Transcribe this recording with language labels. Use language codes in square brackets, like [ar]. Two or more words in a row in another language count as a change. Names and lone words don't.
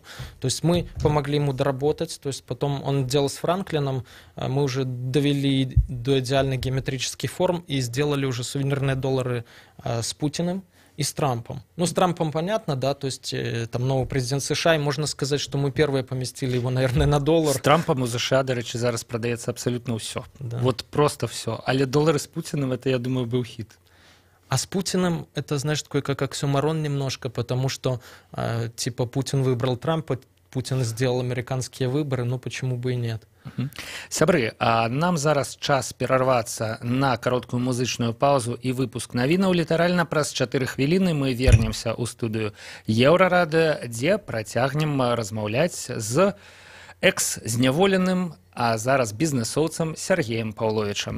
[ru] То есть мы помогли ему доработать, то есть потом он делал с Франклином, мы уже довели до идеальных геометрических форм и сделали уже сувенирные доллары с Путиным и с Трампом. Ну, с Трампом понятно, да, то есть там новый президент США, и можно сказать, что мы первые поместили его, наверное, на доллар. [uk] С Трампом у США, до речі, зараз продається абсолютно все. Да. [ru] Вот просто все. Але доллары с Путиным, это, я думаю, был хит. А с Путиным это, знаешь, такой как оксюморон немножко, потому что, типа, Путин выбрал Трампа, Путин сделал американские выборы, ну почему бы и нет. [be] Сябры, а нам зараз час перарвацца на кароткую музычную паузу і выпуск навінаў. Літаральна праз 4 хвіліны мы вернемся ў студыю Еўрарады, дзе працягнем размаўляць з экс-зняволеным, а зараз бізнесоўцам Сергеем Паўловічам.